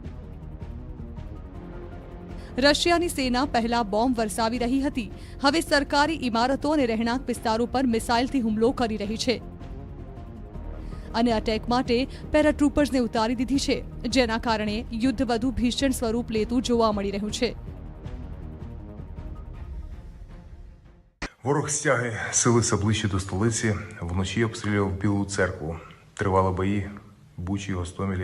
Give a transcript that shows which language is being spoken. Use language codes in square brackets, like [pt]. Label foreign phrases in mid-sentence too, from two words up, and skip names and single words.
[gu] રશિયાની સેના પહેલા બોમ્બ વરસાવી રહી હતી. હવે સરકારી ઇમારતો અને રહેણાંક વિસ્તારો પર મિસાઇલથી હુમલો કરી રહી છે અને અટેક માટે પેરાટ્રુપર્સને ઉતારી દીધી છે, જેના કારણે યુદ્ધ વધુ ભીષણ સ્વરૂપ લેતું જોવા મળી રહ્યું છે. [uk] Ворог стягує сили все ближче до столиці. Вночі обстрілював Білу церкву. Тривали бої в Бучі, Гостомелі.